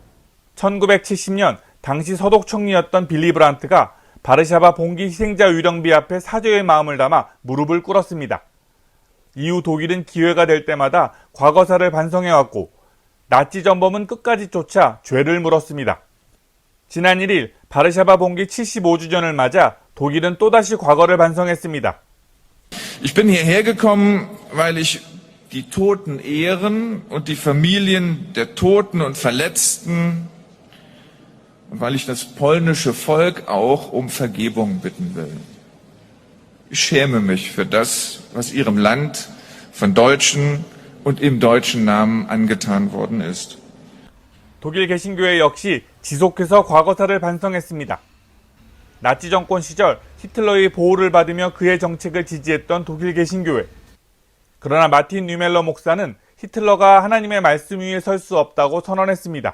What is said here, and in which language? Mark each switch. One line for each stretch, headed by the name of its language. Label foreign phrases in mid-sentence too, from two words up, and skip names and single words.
Korean: 1970년 당시 서독 총리였던 빌리 브란트가 바르샤바 봉기 희생자 위령비 앞에 사죄의 마음을 담아 무릎을 꿇었습니다. 이후 독일은 기회가 될 때마다 과거사를 반성해왔고 나치 전범은 끝까지 쫓아 죄를 물었습니다. 지난 1일 바르샤바 봉기 75주년을 맞아 독일은 또다시 과거를 반성했습니다.
German: Ich bin hierher gekommen, weil ich die Toten ehren und die Familien der Toten und Verletzten und weil ich das polnische Volk auch um Vergebung bitten will. Ich schäme mich für das, was ihrem Land von Deutschen und im deutschen Namen angetan worden ist.
Korean: 독일 개신교회 역시 지속해서 과거사를 반성했습니다. 나치 정권 시절 히틀러의 보호를 받으며 그의 정책을 지지했던 독일 개신교회. 그러나 마틴 뉴멜러 목사는 히틀러가 하나님의 말씀 위에 설 수 없다고 선언했습니다.